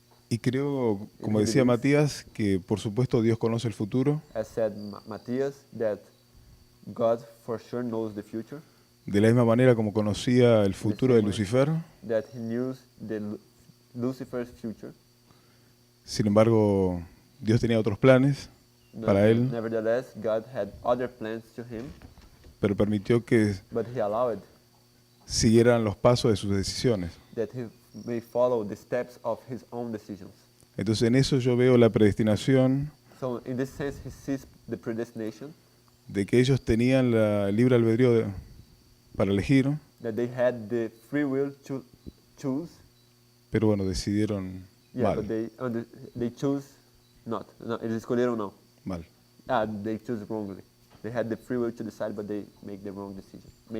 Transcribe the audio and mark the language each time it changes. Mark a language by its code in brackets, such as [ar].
[es] y creo, como decía Matías, que por supuesto Dios conoce el futuro. [en] As said Matthias, that God for sure knows the future, [es] De la misma manera como conocía el futuro de Lucifer, [en] that he knew Lucifer's future. [es] sin embargo, Dios tenía otros planes para él, [en] Nevertheless, God had other plans to him, [es] pero permitió que [en] but he allowed [es] siguieran los pasos de sus decisiones. [en] that he may follow the steps of his own decisions. [es] Entonces en eso yo veo la predestinación [en] So in this sense, he sees the predestination, [es] de que ellos tenían el libre albedrío para elegir, [en] that they had the free will to choose, [es] pero bueno, decidieron yeah, mal, [en] but they choose not. [pt] No, eles escolheram não. [es] mal. [en] They choose wrongly. They had the free will to decide, but they made the wrong decision.